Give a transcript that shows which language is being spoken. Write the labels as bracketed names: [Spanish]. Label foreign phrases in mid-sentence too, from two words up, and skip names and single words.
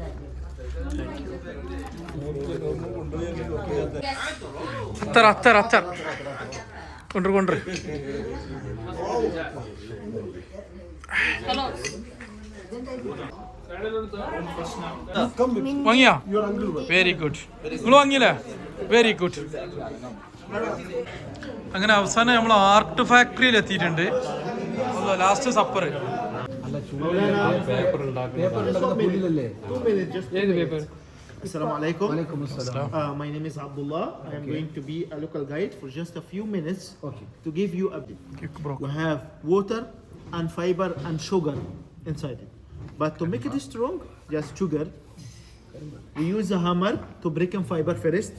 [Malayalam] അത്തർ കൊണ്ടു വാങ്ങിയാ? [English] very good. [Malayalam] നിങ്ങൾ വാങ്ങിയില്ലേ? [English] very good. [Malayalam] അങ്ങനെ അവസാനം നമ്മൾ ആർട്ട് ഫാക്ടറിയിൽ എത്തിയിട്ടുണ്ട്. ലാസ്റ്റ് സപ്പർ. [Arabic] السلام عليكم. [English] My name is Abdullah. I am going to be a local guide for just a few minutes to give you a bit. We have water and fiber and sugar inside it. But to make it strong, just sugar. We use a hammer to break in fiber first.